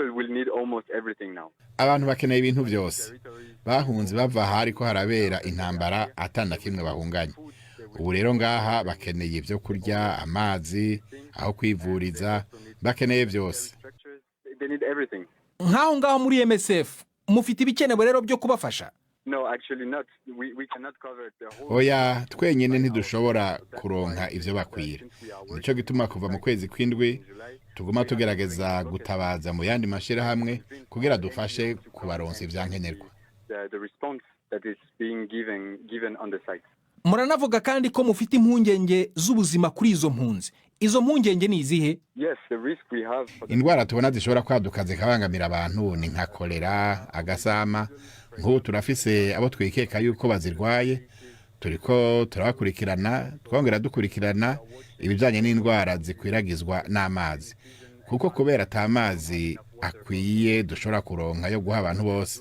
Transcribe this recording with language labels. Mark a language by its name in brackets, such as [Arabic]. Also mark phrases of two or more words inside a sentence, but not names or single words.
[Rundi] Abantu bakeneye ibintu byose. Bahunze bava hari ko harabera intambara atanda kimwe bahunganye. Ubu rero ngaha bakeneye ibyo kurya, amazi, aho kwivuriza, bakeneye byose. Nkaho ngaho muri MSF mufite ibikenewe rero byo kubafasha? [English] No, actually not. We cannot cover the whole. [Rundi] Oya, twenyene ntidushobora kuronka ivyo bakwira. Nico gituma kuva mu kwezi kw'indwi tuguma tugerageza gutabaza mu yandi mashira hamwe kugira dufashe kubaronsa ivyankenerwa. [English] The response that is being given on the site. [Rundi] Muranavuga kandi ko mufite impungenge z'ubuzima kuri izo mpunzi. Izo mpungenge ni izihe? [English] Yes, the risk we have. [Rundi] Indwara tubona zishobora kwaduka zikabangamira abantu ni nka kolera, agasama. Nk'ubu turafise abo twikeka yuko bazirwaye, turiko turabakurikirana, twongera dukurikirana ibijanye n'indwara zikwiragizwa n'amazi. Kuko kubera atamazi akwiye dushobora kuronka yo guha abantu bose.